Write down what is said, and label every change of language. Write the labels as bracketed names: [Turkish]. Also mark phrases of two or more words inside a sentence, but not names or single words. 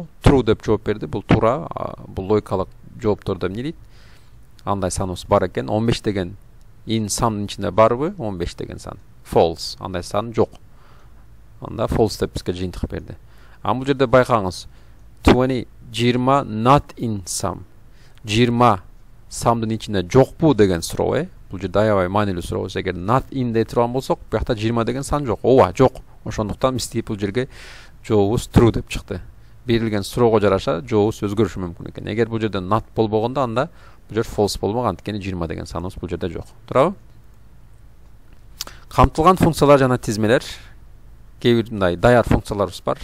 [Kyrgyz] True деп жооп берди. Бул туура. Бул логикалык жоопторду эмне дейт? Андай саныбыз бар экен. 15 деген [English] in sum'дын [Kyrgyz] ичинде барбы? 15 деген сан. False. Андай сан жок. Анда false деп бизге жыйынтык берди. Бул жерде байкаңыз. [English] 20 not in sum. [Kyrgyz] 20 sum'дын ичинде жокпу деген суроо, Бул жерде аябай маанилүү суроо. Эгер [English] not in [Kyrgyz] дей турган болсок, буякта 20 деген сан жок. Ооба, жок. Ошондуктан биз бул жерге жообубуз true деп чыкты. Берилген суроого жараша жообубуз өзгөрүшү мүмкүн экен. Эгер бул жерде not болбогондо, анда бул жер false болмок, анткени 20 деген саныбыз бул жерде жок. Турабы? Камтылган функциялар жана тизмелер. Кээ бир мындай даяр функцияларыбыз бар.